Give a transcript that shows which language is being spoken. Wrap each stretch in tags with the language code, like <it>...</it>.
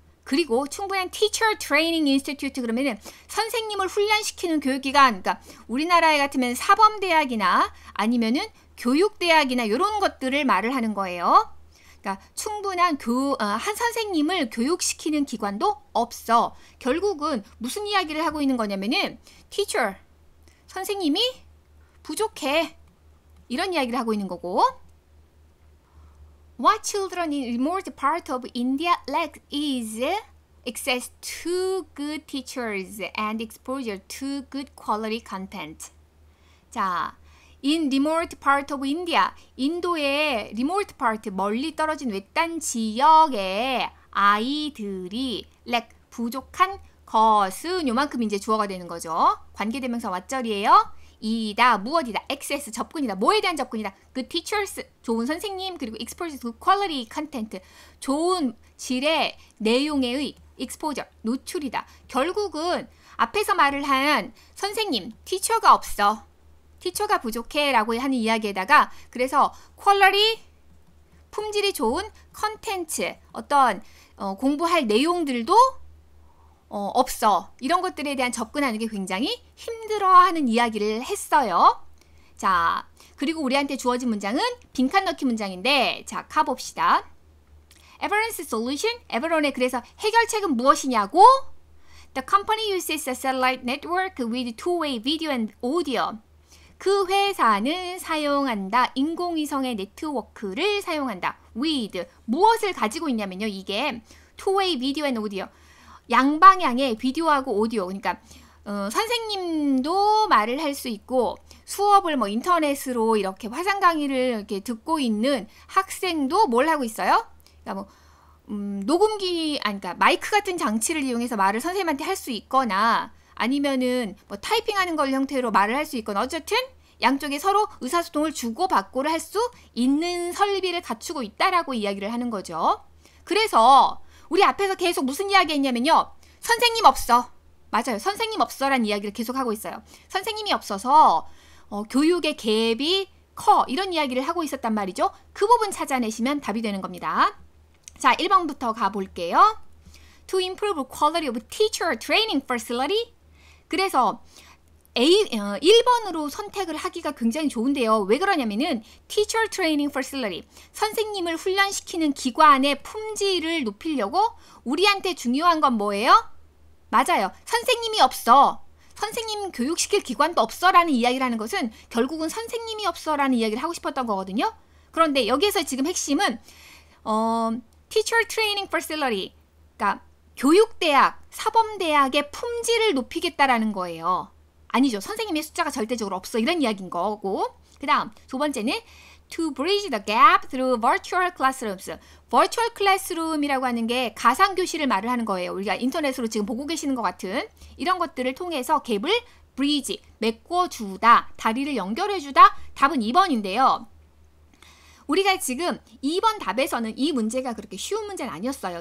<ko>그리고 충분한</ko> <en>teacher training institute</en> <ko>그러면은 선생님을 훈련시키는 교육기관, 그러니까 우리나라에 같으면 사범대학이나 아니면은 교육대학이나 이런 것들을 말을 하는 거예요. 그러니까 충분한 한 선생님을 교육시키는 기관도 없어. 결국은 무슨 이야기를 하고 있는 거냐면은 teacher, 선생님이 부족해. 이런 이야기를 하고 있는 거고.</ko> <en>What children in remote part of India lack is access to good teachers and exposure to good quality content.</en> <ko>자,</ko> <en>in remote part of India,</en> <ko>인도의 remote part, 멀리 떨어진 외딴 지역의 아이들이 lack, 부족한 것은 요만큼 이제 주어가 되는 거죠. 관계대명사 왓절이에요. 이다, 무엇이다, access, 접근이다. 뭐에 대한 접근이다? 그 teachers, 좋은 선생님, 그리고</ko> <en>exposure to quality content,</en> <ko>좋은 질의 내용의 exposure, 노출이다. 결국은 앞에서 말을 한 선생님, teacher가 없어. teacher가 부족해 라고 하는 이야기에다가 그래서 quality, 품질이 좋은 content, 어떤 공부할 내용들도 없어. 이런 것들에 대한 접근하는 게 굉장히 힘들어하는 이야기를 했어요. 자, 그리고 우리한테 주어진 문장은 빈칸 넣기 문장인데 자, 가봅시다.</ko> <en>Everyone's solution,</en> <ko>에버론의 그래서 해결책은 무엇이냐고?</ko> <en>The company uses a satellite network with two-way video and audio.</en> <ko>그 회사는 사용한다. 인공위성의 네트워크를 사용한다. with, 무엇을 가지고 있냐면요.</ko> <en>이게 two-way video and audio.</en> <ko>양방향의 비디오하고 오디오, 그러니까 선생님도 말을 할 수 있고 수업을 뭐 인터넷으로 이렇게 화상 강의를 이렇게 듣고 있는 학생도 뭘 하고 있어요? 그러니까 뭐 녹음기, 그러니까 마이크 같은 장치를 이용해서 말을 선생님한테 할 수 있거나 아니면은 뭐 타이핑하는 걸 형태로 말을 할 수 있거나 어쨌든 양쪽에 서로 의사소통을 주고받고를 할 수 있는 설비를 갖추고 있다라고 이야기를 하는 거죠. 그래서 우리 앞에서 계속 무슨 이야기 했냐면요. 선생님 없어. 맞아요. 선생님 없어라는 이야기를 계속 하고 있어요. 선생님이 없어서 교육의 갭이 커. 이런 이야기를 하고 있었단 말이죠. 그 부분 찾아내시면 답이 되는 겁니다. 자, 1번부터 가볼게요.</ko> <en>To improve quality of teacher training facility.</en> <ko>그래서 1번으로 선택을 하기가 굉장히 좋은데요. 왜 그러냐면은 teacher training facility, 선생님을 훈련시키는 기관의 품질을 높이려고 우리한테 중요한 건 뭐예요? 맞아요. 선생님이 없어. 선생님 교육시킬 기관도 없어라는 이야기를 하는 것은 결국은 선생님이 없어라는 이야기를 하고 싶었던 거거든요. 그런데 여기에서 지금 핵심은 teacher training facility, 그러니까 교육대학, 사범대학의 품질을 높이겠다라는 거예요. 아니죠. 선생님의 숫자가 절대적으로 없어. 이런 이야기인 거고. 그 다음 두 번째는</ko> <en>to bridge the gap through virtual classrooms.</en> <ko>virtual classroom이라고 하는 게 가상교실을 말을 하는 거예요. 우리가 인터넷으로 지금 보고 계시는 것 같은 이런 것들을 통해서 갭을 bridge, 메꿔주다, 다리를 연결해주다. 답은 2번인데요. 우리가 지금 2번 답에서는 이 문제가 그렇게 쉬운 문제는 아니었어요.</ko>